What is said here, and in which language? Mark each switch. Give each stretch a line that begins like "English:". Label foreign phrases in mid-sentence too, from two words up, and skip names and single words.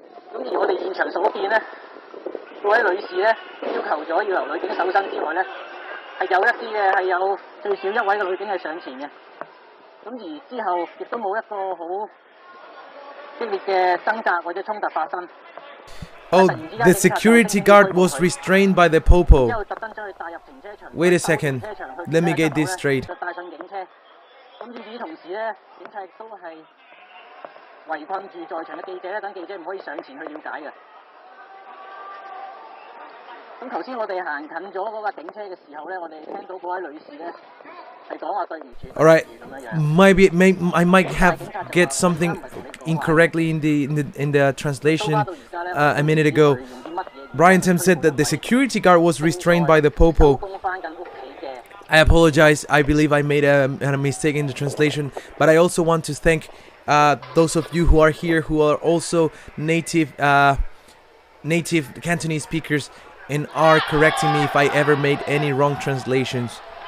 Cantonese: 咁而我哋現場所見咧，嗰位女士咧要求咗要由女警搜身之外咧，係有一啲嘅係有最少一位嘅女警係上前嘅。咁而之後亦都冇一個好激烈嘅掙扎或者衝突發生。
English: Oh, the security guard was restrained by the popo. Wait a second. Let me get this straight.
Cantonese: 咁與此同時咧，警察亦都係圍困住在場嘅記者咧，等記者唔可以上前去了解嘅。咁頭先我哋行近咗嗰架警車嘅時候咧，我哋聽到嗰位女士咧係講話對唔住。
English: All right, I might have get something incorrectly in the translation a minute ago. Brian Tim said that the security guard was restrained by the popo. I apologize. I believe I made a mistake in the translation, but I also want to thank those of you who are here who are also native Cantonese speakers and are correcting me if I ever made any wrong translations.